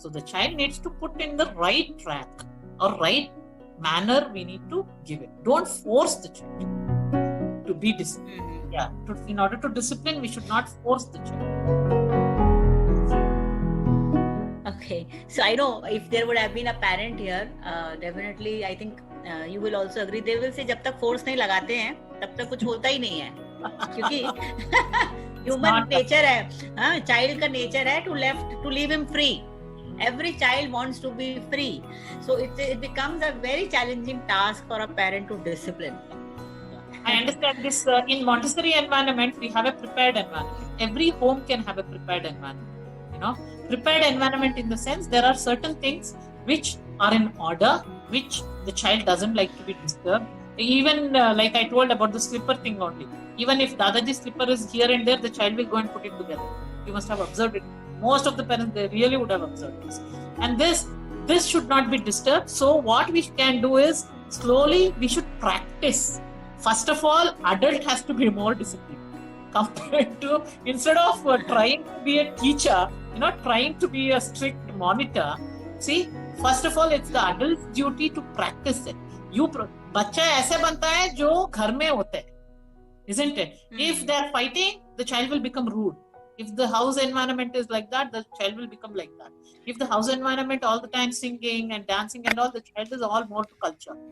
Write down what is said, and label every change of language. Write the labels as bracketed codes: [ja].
[en] So the child needs to put in the right track or right manner. We need to give it. Don't force the child to be disciplined. In order to discipline, we should not force the child. Okay, so I know if there would have been a parent here, definitely I think you will also agree. They will say [hi] जब तक force नहीं लगाते हैं तब तक कुछ होता ही नहीं है, क्योंकि human nature है, child का nature है [en] to leave him free. Every child wants to be free, so it becomes a very challenging task for a parent to discipline. I understand this. In Montessori environment, we have a prepared environment. Every home can have a prepared environment. Prepared environment in the sense there are certain things which are in order, which the child doesn't like to be disturbed. Even like I told about the slipper thing only. Even if Dadaji's slipper is here and there, the child will go and put it together. You must have observed it. Most of the parents, they really would have observed this. And this should not be disturbed. So what we can do is, slowly we should practice. First of all, adult has to be more disciplined. Compared to, instead of trying to be a teacher, trying to be a strict monitor. See, first of all, it's the adult's duty to practice it. [hi] बच्चा ऐसे बनता है जो घर में होता है, [en] isn't it? If they are fighting, the child will become rude. If the house environment is like that, the child will become like that. If the house environment all the time singing and dancing and all, the child is all more to culture.